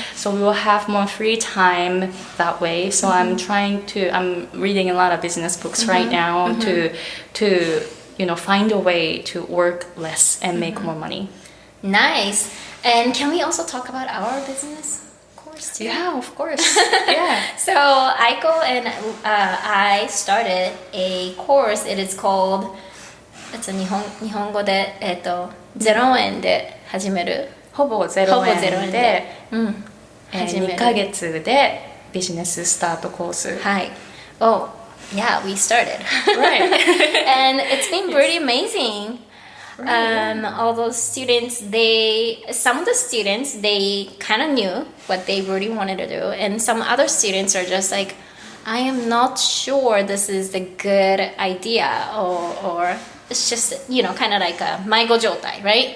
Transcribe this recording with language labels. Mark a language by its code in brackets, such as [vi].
[en] So we will have more free time that way. So I'm reading a lot of business books right now to find a way to work less and make more money. Nice. And can we also talk about our business? Too? Yeah, of course. Yeah. So Aiko and I started a course. It is called, [ja] 日本語で0円で始める。ほぼ0円で始める。 2ヶ月でビジネススタートコース。 [en] はい。Oh, yeah, we started. Right. And it's been pretty amazing. All those students, some of the students, they kind of knew what they really wanted to do, and some other students are just like, I am not sure this is the good idea, or it's just, kind of like a [ja] 迷子状態, [en] right?